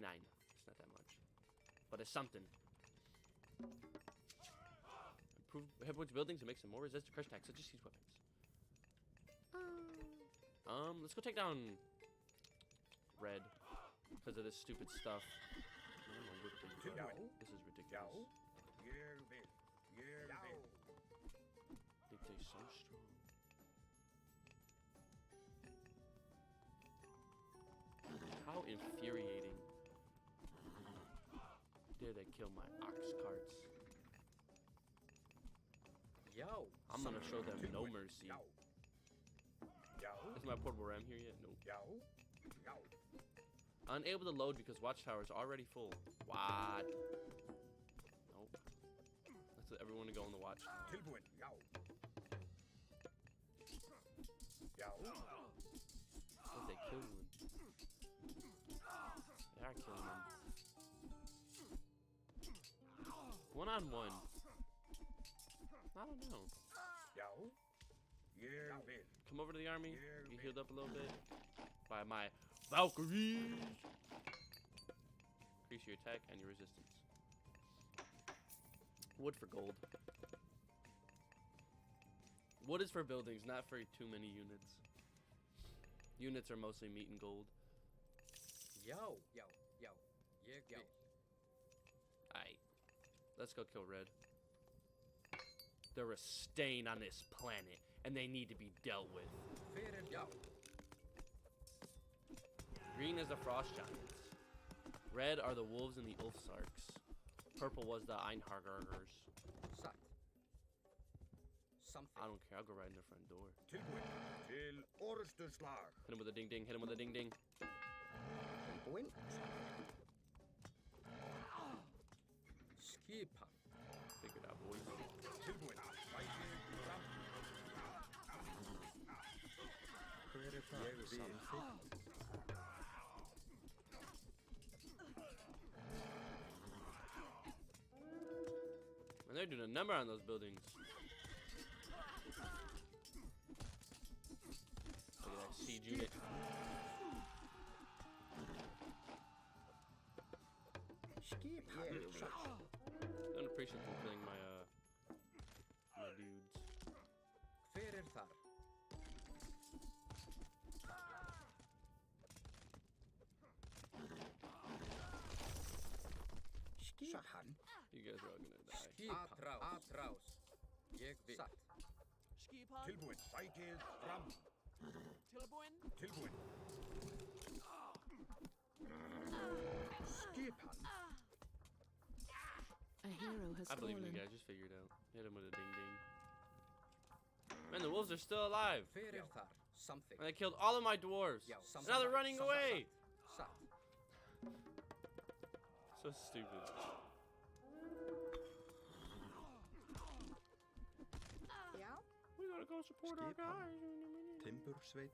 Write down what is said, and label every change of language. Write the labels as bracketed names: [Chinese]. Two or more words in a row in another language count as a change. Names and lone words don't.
[English] It's not that much, but it's something. Improve hit points buildings and make some more resist to crush attacks, such as these weapons. Let's go take down red because of this stupid stuff. I don't know what they do. [Icelandic] Já. [English] This is [Icelandic] Já. [English] ridiculous. [Icelandic] Ég vil. Ég vil. [English] They taste so strong. How infuriating. Dare they kill my ox carts? [Icelandic] Já. [English] I'm gonna show them no mercy. [Icelandic] Já. Já. [English] Is my portable ram here yet? Nope. [Icelandic] Já. Já. [English] Unable to load because watchtower is already full. What? Nope. Let's let everyone go in the watchtower. [Icelandic] Tilbúin, já. Já. [English] What they killing him? They are killing him. One on one. I don't know. [Icelandic] Já. Ég vil. [English] Come over to the army. Get healed up a little bit by my Valkyries. Increase your attack and your resistance. Wood for gold. Wood is for buildings, not for too many units. Units are mostly meat and gold. [Icelandic] Já, já, já. Ég vil. [English] Aight. Let's go kill red. They're a stain on this planet, and they need to be dealt with. [Icelandic] Fyrir já. [English] Green is the frost giants. Red are the wolves and the ulfsarks. Purple was the einhargers. [Icelandic] Satt. Something. [English] I don't care, I'll go right in the front door. [Icelandic] Tilbúin til orrustuslag. [English] Hit him with a ding ding, hit him with a ding ding. [Icelandic] Tilbúin. Skipan. [English] Figure it out, boys. [Icelandic] Tilbúin. Sækir fram. Hver er það? Ég vil. Samþykkt. [English] And they're doing a number on those buildings. Look at that siege unit. [Icelandic] Skipan. Ég vil. [English] Don't appreciate them killing my my dudes. [Icelandic] Fyrir þar. Skipan. [English] You guys are all gonna die. [Icelandic] Skipan. Atrás. Ég vil. Satt. Skipan. Tilbúin. Sækir fram. Tilbúin. Tilbúin. Skipan. [English] A hero has I believe in fallen. you guys, just figure it out. Hit him with a ding ding. Man, the wolves are still alive. [Icelandic] Fyrir þar. [English] Something. And they killed all of my dwarves. [Icelandic] Já, [English] And now they're running away. [Icelandic] Satt. [English] So stupid. [Icelandic] Já. [English] We gotta go support our guys. [Icelandic] Timbursveit.